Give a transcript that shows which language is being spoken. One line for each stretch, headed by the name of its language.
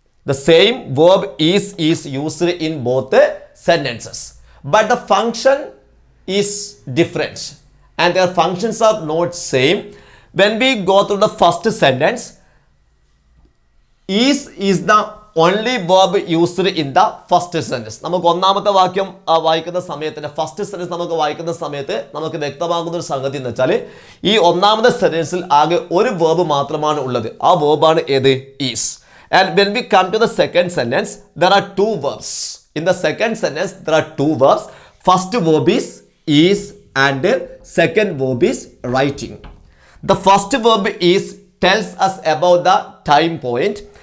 English: The same verb is used in both sentences. But the function is different and their functions are not same. When we go through the first sentence, is the only verb used in the first sentence.
Malayalam: നമുക്ക് ഒന്നാമത്തെ വാക്യം വായിക്കുന്ന സമയത്ത് first sentence നമുക്ക് വായിക്കുന്ന സമയത്ത് നമുക്ക് വ്യക്തമാകുന്ന ഒരു സംഗതി എന്ന് വെച്ചാൽ ഈ ഒന്നാമത്തെ സെന്റൻസിൽ ആകെ ഒരു verb മാത്രമാണ് ഉള്ളത്. ആ verb ആണ് ഏത്? is.
English: And when we come to the second sentence, there are 2 verbs. In the second sentence, there are 2 verbs. First verb is and second verb is writing. The first verb is tells us about the time point.